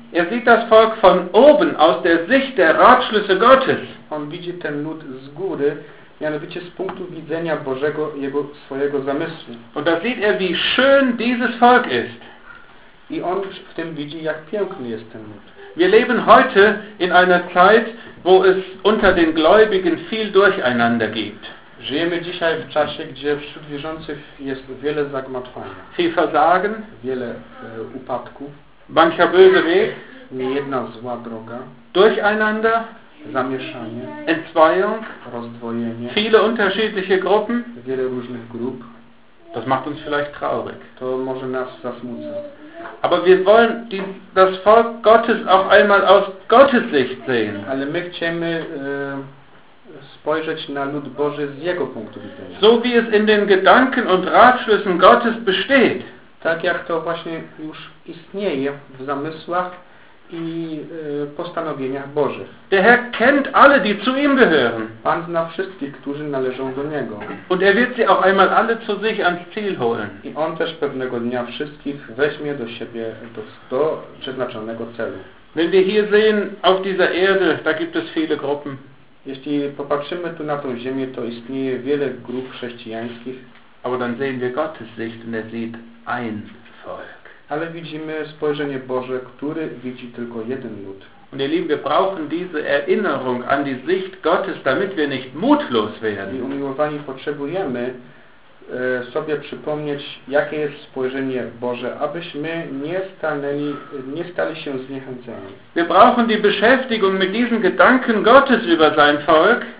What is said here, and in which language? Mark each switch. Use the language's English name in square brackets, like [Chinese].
[German] Er sieht das Volk von oben, aus der Sicht der Ratschlüsse Gottes. [Polish] On widzi ten lud z góry, mianowicie z punktu widzenia Bożego, jego swojego zamysłu. [German] Und da sieht er, wie schön dieses Volk ist. [Polish] I on w tym widzi, jak piękny jest ten lud. [German] Wir leben heute in einer Zeit, wo es unter den Gläubigen viel Durcheinander gibt. [Polish] Żyjemy dzisiaj w czasie, gdzie wśród wierzących jest wiele zagmatwania. [German] Viel Versagen. [Polish] Wiele upadków. [German] Mancher böse Weg. [Polish] Niejedna zła droga. [German] Durcheinander. [Polish] Zamieszanie. [German] Entzweiung. [Polish] Rozdwojenie. [German] Viele unterschiedliche Gruppen. [Polish] Wiele różnych grup. [German] Das macht uns vielleicht traurig. [Polish] To może nas zasmucać. [German] Aber wir wollen das Volk Gottes auch einmal aus Gottes Sicht sehen. [Polish] Ale my chcemy spojrzeć na lud Boży z jego punktu widzenia. [German] So wie es in den Gedanken und Ratschlüssen Gottes besteht. [Polish] Tak jak to właśnie już istnieje w zamysłach i postanowieniach Bożych. [German] Der Herr kennt alle, die zu ihm gehören. [Polish] Pan zna wszystkich, którzy należą do Niego. [German] Und er wird sie auch einmal alle zu sich ans Ziel holen. [Polish] I on też pewnego dnia wszystkich weźmie do siebie do przeznaczonego celu. [German] Wenn wir hier sehen, auf dieser Erde, da gibt es viele Gruppen. [Polish] Jeśli popatrzymy tu na tą ziemię, to istnieje wiele grup chrześcijańskich. [German] Aber dann sehen wir Gottes Sicht und er sieht ein Volk. [Polish] Ale widzimy spojrzenie Boże, który widzi tylko jeden lud. [German] Und ihr Lieben, wir brauchen diese Erinnerung an die Sicht Gottes, damit wir nicht mutlos werden. [Polish] I umiłowani, potrzebujemy sobie przypomnieć, jakie jest spojrzenie Boże, abyśmy nie stali się zniechęceni. [German] Wir brauchen die Beschäftigung mit diesen Gedanken Gottes über sein Volk.